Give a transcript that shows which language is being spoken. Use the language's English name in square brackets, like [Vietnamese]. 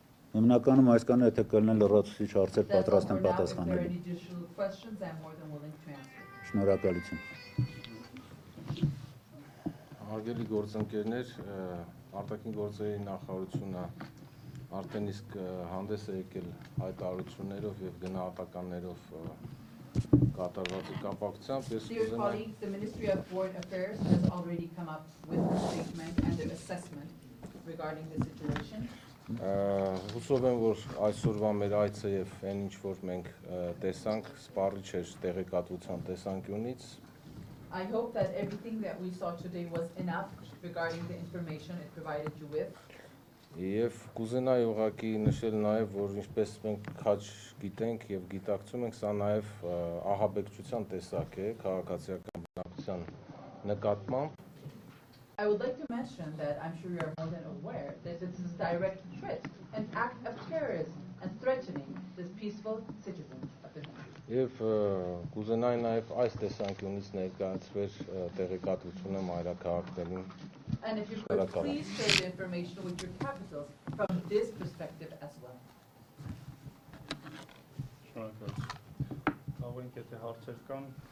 [Armenian] Հիմնականում այս կանը եթե կլինեն լրացուցիչ հարցեր [English] That's all [Armenian] պատրաստ [English] for [Armenian] եմ [English] now. If there are [Armenian] պատասխանել։ [English] any additional questions, I'm more than willing to answer. [Armenian] Շնորհակալություն։ Հարգելի գործընկերներ, արտաքին գործերի նախարարությունը արդեն իսկ հանդես է եկել հայտարարություններով եւ գնահատականներով կատարվածի կապակցությամբ։ [English] Dear colleagues, the Ministry of Foreign Affairs has already come up with a statement and an assessment regarding the situation. [Armenian] Հուսով եմ, որ այսօրվա մեր այցը եւ այն ինչ որ մենք տեսանք, սպառիչ էր տեղեկատվության տեսանկյունից։ [English] I hope that everything that we saw today was enough regarding the information it provided you with. [Armenian] Եվ կուզենայի ուղղակի նշել նաև, որ ինչպես մենք քաջ գիտենք եւ գիտակցում ենք, սա նաև ահաբեկչության տեսակ է քաղաքացիական բնակության նկատմամբ։ [English] I would like to mention that I'm sure you are more than aware that this is a direct threat, an act of terrorism and threatening the peaceful citizens of the country. [Armenian] Եվ կուզենայի նաև այս տեսանկյունից ներկայացվեր տեղեկատվությունը մայրաքաղաքներին։ [English] And if you could please share the information with your capitals from this perspective as well. [Armenian] Շնորհակալություն։ Կարող ենք եթե հարցեր կան,